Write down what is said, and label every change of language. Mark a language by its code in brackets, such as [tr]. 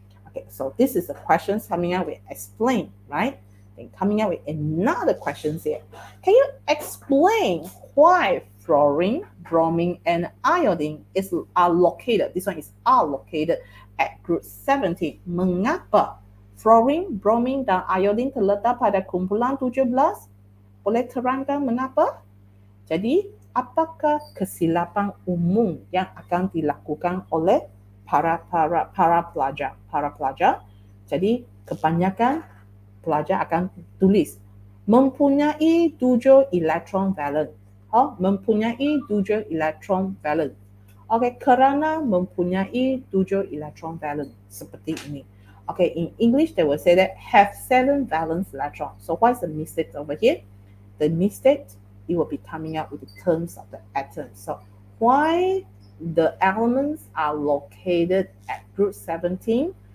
[en] Okay, so this is the questions coming out with explain, right? Then coming out with another question here. Can you explain why fluorine, bromine, and iodine are located? This one is located at group 17. [ms] Mengapa fluorine, bromine, dan iodine terletak pada kumpulan 17? Boleh terangkan mengapa? Jadi, apakah kesilapan umum yang akan dilakukan oleh para pelajar? Jadi, kebanyakan pelajar akan tulis mempunyai 7 elektron valen. Mempunyai 7 elektron valen. Okay, kerana mempunyai 7 elektron valen. Seperti ini. [en] Okay, in English, they will say that have 7 valence electrons. So what is the mistake over here? The mistake, it will be coming up with the terms of the atom. So why the elements are located at group 17?